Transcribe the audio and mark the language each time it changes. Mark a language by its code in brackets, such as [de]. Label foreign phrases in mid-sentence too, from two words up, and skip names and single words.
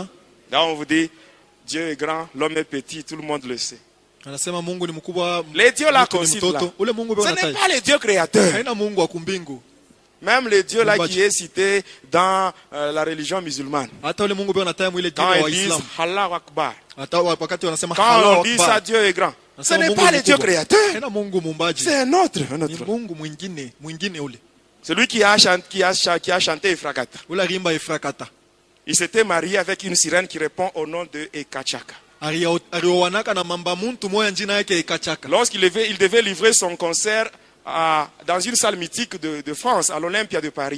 [fr] Là on vous dit, Dieu est grand, l'homme est petit, tout le monde le sait. [sw] Anasema Mungu ni mkubwa. [fr] Les dieux là qu'on cite là, [sw] ule Mungu [fr] ce n'est pas le Dieu créateur. [sw] Haina Mungu wa kumbingu. [fr] Même le Dieu là qui est cité dans la religion musulmane. [sw] Hata ule Mungu anataja mwile [fr] Quand [sw] dini wa [fr] ils disent Islam. [ar] Allahu Akbar. [sw] Hata wakati wanasema [fr] Quand on dit ça, Dieu est grand. Ce n'est pas le Dieu créateur. [sw] Haina Mungu muumbaji. [fr] C'est un autre. [sw] Ni Mungu mwingine ule. [fr] Celui qui a chanté Efrakata. [sw] Ule rimba Efrakata. [fr] Il s'était marié avec une sirène qui répond au nom de Ekachaka. Lorsqu'il il devait livrer son concert dans une salle mythique de France, à l'Olympia de Paris.